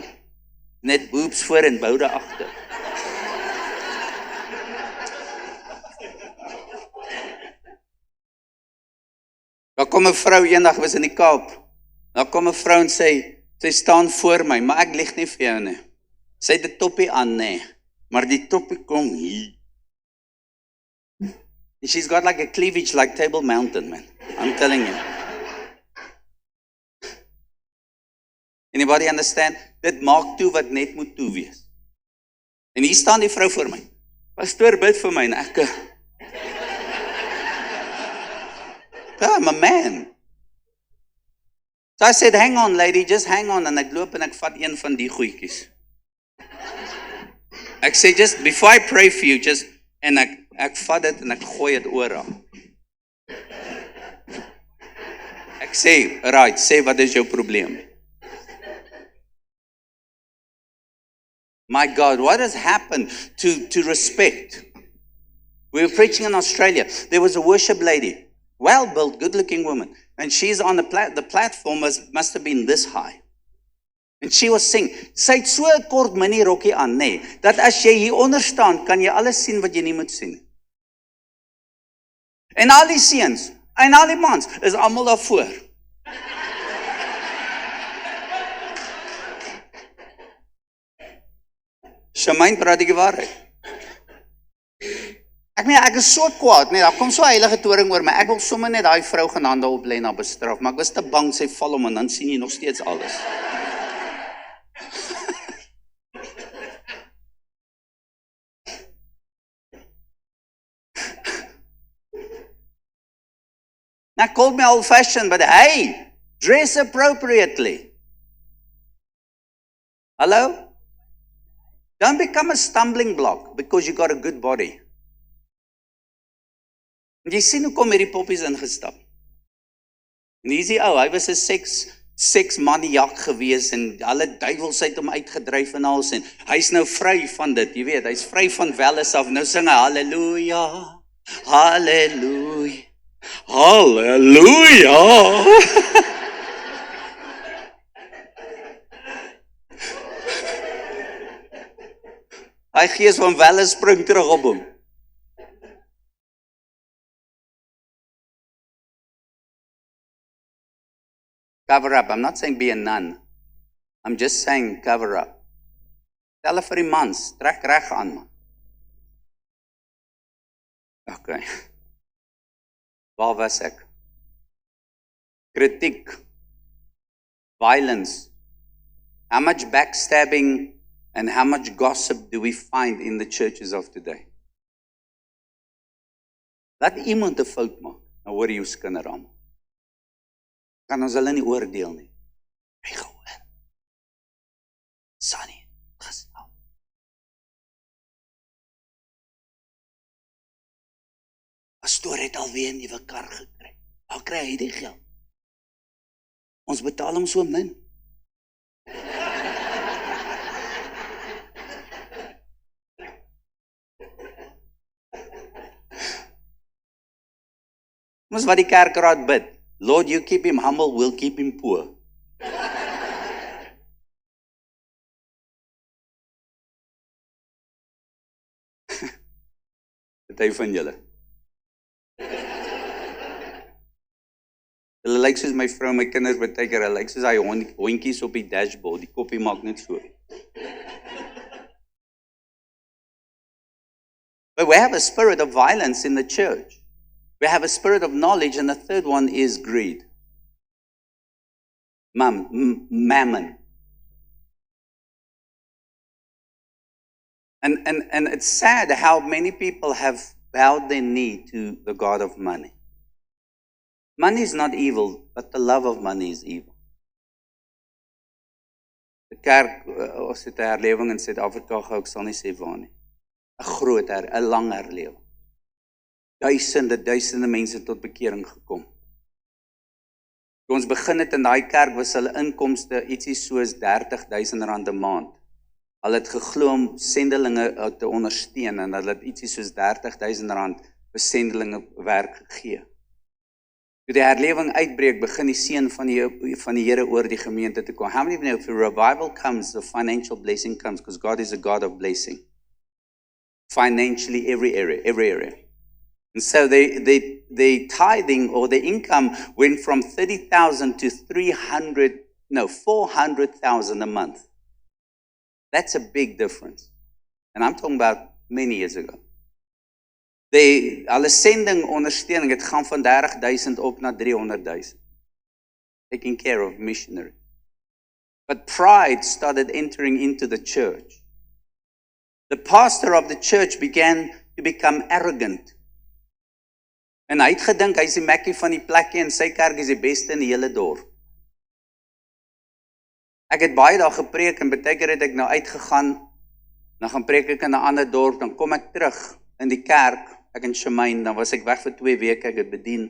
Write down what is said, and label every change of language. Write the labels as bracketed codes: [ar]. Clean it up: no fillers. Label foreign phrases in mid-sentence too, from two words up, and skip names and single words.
[af] Net boobs voor en boude agter. Daar kom 'n vrou eendag, was in die Kaap. Daar kom 'n vrou en sy staan voor my, maar ek lieg nie vir jou nie. Sy het 'n toppie aan, nee, maar die toppie kom hier. [en] She's got like a cleavage like Table Mountain, man. I'm telling you. Anybody understand? [af] Dit maak toe wat net moet toe wees. En hier staan die vrou voor my. Pastoor, bid vir my en ek. [en] I'm a man. So I said, hang on lady, just hang on. [af] En ek loop en ek vat een van die goedjies. Ek sê, [en] just before I pray for you, just, [af] en ek vat dit en ek gooi dit oor haar. Ek sê, right, sê wat is jou probleem? [en] My God, what has happened to respect? We were preaching in Australia. There was a worship lady, well-built, good-looking woman. And she's on the platform must have been this high. And she was singing. [af] Sy het so 'n kort mini rokkie aan, nee, dat as jy hier onder staan, kan jy alles sien wat jy nie moet sien. En al die seuns, en al die mans, is almal daarvoor. Shamain praat die waarheid. Ek is so kwaad, nee, daar kom so 'n heilige toring oor my. Ek wil sommer net daai vrou gaan hande op lê en haar bestraf, maar ek was te bang sy val om en dan sien jy nog steeds alles. [en] Now called me old-fashioned, but hey, dress appropriately. Hello? Don't become a stumbling block because you got a good body. [af] En jy sien hoe kom hierdie poppies ingestap. En hier is die ou, hy was 'n seksmaniak gewees en alle duiwels het hom uitgedryf en alles en hy's nou vry van dit, jy weet, hy's vry van welles af. Nou sing hy halleluja, Halleluja. Halleluja. Hy gees van welle spring terug op hom. [en] Cover up. I'm not saying be a nun. I'm just saying cover up. [af] Tel vir die mans, trek reg aan man. Okay. Waar was ek? Kritiek. [en] Violence. How much backstabbing and how much gossip do we find in the churches of today? [af] Laat iemand 'n fout maak, nou hoor jy hoe skinder almal. Kan ons hulle nie oordeel nie. Hy gehoor. Sunny, gestel. Pastoor het alweer 'n nuwe kar gekry. Waar kry hy die geld? Ons betaal hom so min. Ons wat die kerkraad bid. [en] Lord, you keep him humble, we'll keep him poor. [af] Dit hy van julle. Hulle lyk soos my vrou, my kinders baie keer, hulle lyk soos hy hondjies op die dashboard, die koppie maak net so. [en] But we have a spirit of violence in the church. We have a spirit of knowledge, and the third one is greed. Mammon. And it's sad how many people have bowed their knee to the God of money. Money is not evil, but the love of money is evil. [af] Die kerk, ons het 'n herlewing in Suid-Afrika gehou, ek sal nie sê waar nie. 'n lang herlewing. Duisende mense tot bekering gekom. Toe ons begin het in daai kerk was hulle inkomste ietsie soos R30,000 'n maand. Hulle het geglo om sendelinge te ondersteun en hulle het ietsie soos R30,000 vir sendelinge werk gegee. Toe die herlewing uitbreek, begin die seën van die Here oor die gemeente te kom. [en] How many of you know if a revival comes, the financial blessing comes, because God is a God of blessing. Financially, every area. And so the tithing or the income went from 30,000 to 400,000 a month. That's a big difference. And I'm talking about many years ago. [af] Hulle sending ondersteuning, het gaan van 30,000 op na 300,000. [en] Taking care of missionaries. But pride started entering into the church. The pastor of the church began to become arrogant. [af] En hy het gedink, hy is die Mackie van die plekkie en sy kerk is die beste in die hele dorp. Ek het baie daar gepreek en baie keer het ek nou uitgegaan, dan gaan preek ek in 'n ander dorp, dan kom ek terug in die kerk, ek in Shemaine, dan was ek weg vir 2 weke, ek het bedien.